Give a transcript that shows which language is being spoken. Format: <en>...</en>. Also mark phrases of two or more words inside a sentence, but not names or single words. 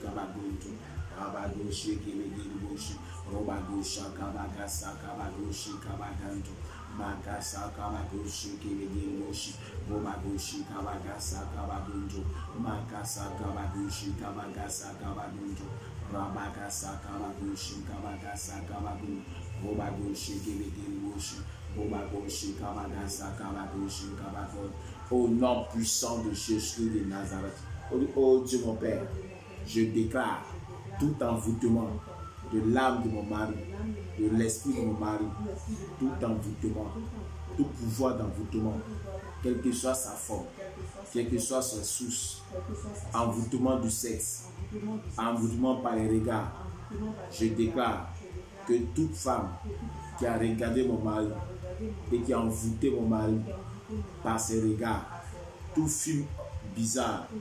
<fr>kabagonto, rabagoshi kibegirboshi, robagosha kabagasa kabagoshi kabaganto, makasa kabagoshi kibegirboshi, robagoshi kabagasa kabagonto, makasa kabagoshi kabagasa kabagonto, rabagasa kabagoshi kabagasa kabagonto, robagoshi kibegirboshi, robagoshi kabagasa kabagoshi kabagonto. Au nom puissant de Jésus de Nazareth. Oh Dieu mon Père, je déclare tout envoûtement de l'âme de mon mari, de l'esprit de mon mari, tout envoûtement, tout pouvoir d'envoûtement, quelle que soit sa forme, quelle que soit sa source, envoûtement du sexe, envoûtement par les regards, je déclare que toute femme qui a regardé mon mari et qui a envoûté mon mari par ses regards, tout film bizarre</fr>